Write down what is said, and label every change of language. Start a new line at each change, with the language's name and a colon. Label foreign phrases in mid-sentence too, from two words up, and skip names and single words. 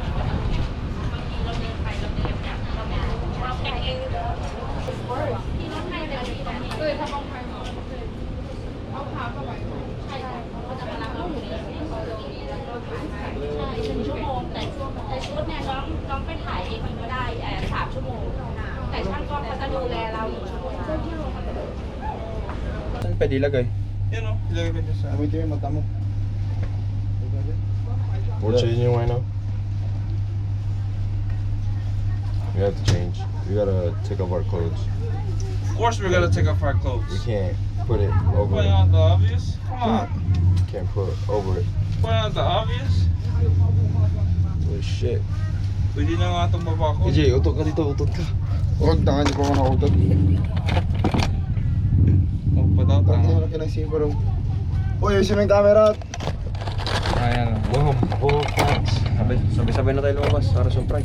Thai: 1 ชั่วโมงแต่ชุดเนี่ยน้องไปถ่ายเองมันก็ได้3 ชั่วโมงแต่ช่างกล้องเขาจะดูแลเรา1 ชั่วโมง
Filipino: Saan pwede ilagay? Yan o. Ilagay ko dyan sa... Wait yung mata mo.
English: We're changing right now. We have to change. We gotta take off our clothes. Of course we're gonna take off our clothes. We can't put it over Point it. out the obvious. Come on. Can't put it over it. Point out the obvious. Oh shit.
Filipino: Pwede na nga itong baba ko. EJ, utot ka dito, utot ka. Huwag tangan niyo pa ako nakutot. Oh, pataw Tangan tanga. niyo laki ng sipa raw. Uy, ayusin mo yung camera. Ayan. Wow, wow, facts. Sabay-sabay na tayo lumabas para surprise.